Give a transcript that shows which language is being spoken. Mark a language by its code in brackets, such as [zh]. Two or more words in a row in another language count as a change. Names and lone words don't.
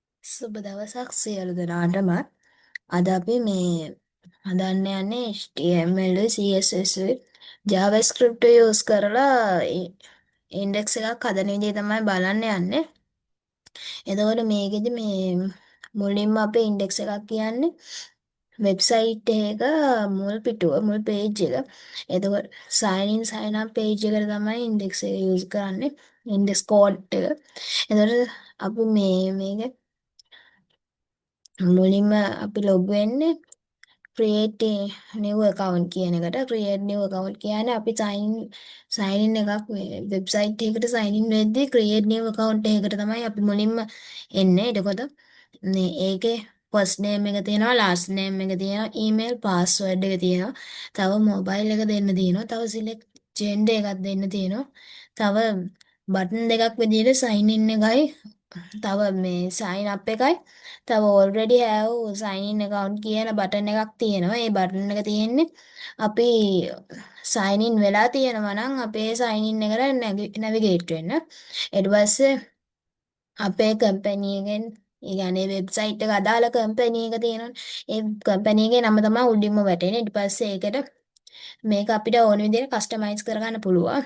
[si] සුබ දවසක් සියලු දෙනාටම. අද අපි මේ හදන්න යන්නේ HTML, CSS, JavaScript use කරලා ඉන්ඩෙක්ස් එකක් හදන විදිහ තමයි බලන්න යන්නේ. එතකොට මේකෙදි මේ මුලින්ම අපේ ඉන්ඩෙක්ස් එකක් කියන්නේ වෙබ්සයිට් එක මුල් පිටුව මුල් පේජ් එක. එතකොට [en] sign in sign up page [si] එකට තමයි ඉන්ඩෙක්ස් එක use කරන්නේ. ඉන්ඩෙක්ස් කෝඩ් එක. එතකොට අපි මේක මුලින්ම අපි ලොග් වෙන්නේ [en] create new account [si] කියන එකට. [en] create new account [si] කියන්නේ අපි [en] sign in [si] එකක් වෙබ්සයිට් එකකට [en] sign in [si] වෙද්දී [en] create new account [si] එකකට තමයි අපි මුලින්ම එන්නේ. එතකොට මේ ඒකේ [en] first name [si] එක තියෙනවා, [en] last name [si] එක තියෙනවා, [en] email password [si] එක තියෙනවා. තව mobile එක දෙන්න තියෙනවා. තව [en] select gender [si] එකක් දෙන්න තියෙනවා. තව බටන් දෙකක් විදිහට [en] sign in [si] එකයි, තව මේ [en] sign up [si] එකයි, තව [en] already have sign in account [si] කියන බටන් එකක් තියෙනවා. ඒ බටන් එක තියෙන්නේ අපි [en] sign in [si] වෙලා තියෙනවා නම් අපේ [en] sign in [si] එකට navigate වෙන්න. ඊට පස්සේ අපේ කම්පැනි එකෙන් ඒ කියන්නේ වෙබ්සයිට් එක අදාළ කම්පැනි එක තියෙනවනේ. ඒ කම්පැනි එකේ නම තමයි උඩින්ම වැටෙන්නේ. ඊට පස්සේ ඒකට මේක අපිට ඕන විදිහට කස්ටමයිස් කරගන්න පුළුවන්.